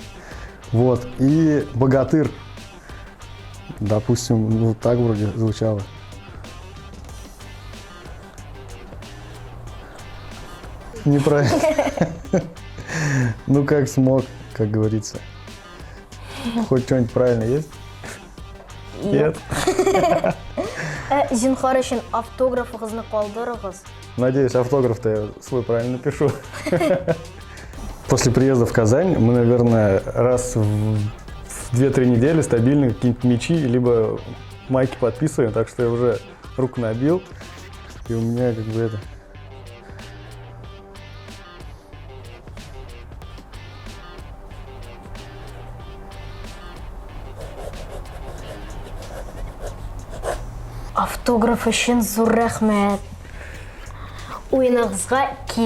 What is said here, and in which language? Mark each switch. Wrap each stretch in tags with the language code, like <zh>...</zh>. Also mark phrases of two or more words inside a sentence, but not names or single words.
<ru>Вот, и богатырь, допустим, ну так вроде звучало. Неправильно. Ну как смог, как говорится. Хоть что-нибудь правильно есть? Нет.</ru> <tt>Зинһар өчен автографыгызны калдырыгыз.</tt> <ru>Надеюсь, автограф-то я свой правильно напишу. После приезда в Казань мы, наверное, раз в 2-3 недели стабильно какие-нибудь мячи, либо майки подписываем, так что я уже руку набил, и у меня как бы это...</ru> <tt>Автограф өчен зур рәхмәт. Уенығызға киләм.</tt>